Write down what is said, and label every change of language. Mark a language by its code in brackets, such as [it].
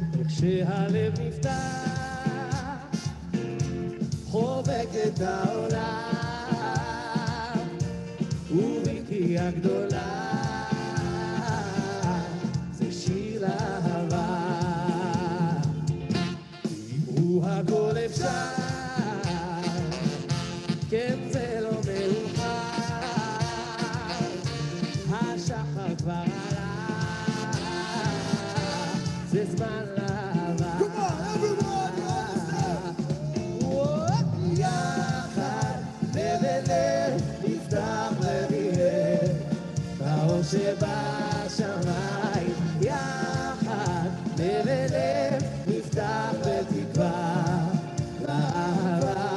[he] כשהלב נפתח, חובק את העולם, ובקריאה גדולה, זה שיר אהבה. דיברו הכל אפשר, כן זה לא מאוחר, השחר כבר עלה. [en] This my love. Come on, everyone, you understand? [he] יחד לב אל לב נפתח ונראה את האור שבשמיים. יחד לב אל לב נפתח בתקווה לאהבה.